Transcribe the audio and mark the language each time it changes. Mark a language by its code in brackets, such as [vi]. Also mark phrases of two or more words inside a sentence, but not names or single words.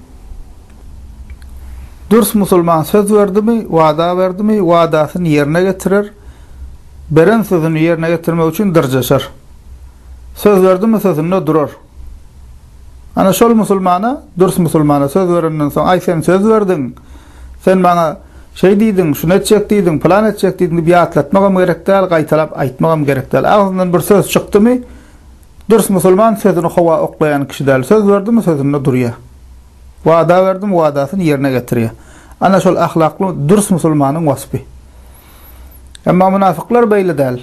[tk] Dürüst musulman söz verdimi, wada verdimi, wadasyny ýerine getirer. Beren sözünü ýerine getirmek üçin dyrjaşar. Söz verdimi, sözünde durur. Ana şol musulmana, dürüst musulmana söz verenden soň, ay sen söz verdin, sen bana şey diýdin, şunu etjek diýdin, plan etjek diýdin diýip ýatlatmagam gerek däl, gaýtalap aýtmagam gerek däl. Agzyndan bir söz çykdymy, dürüst musulman sözüni hawa oklayan kişi däl. Söz verdimi, sözünde durýar. Wada verdim, wadasyny ýerine getirýär. Ana şol ahlakly dürüst musulmanyň wasfy. Emma münafıklar beýle däl.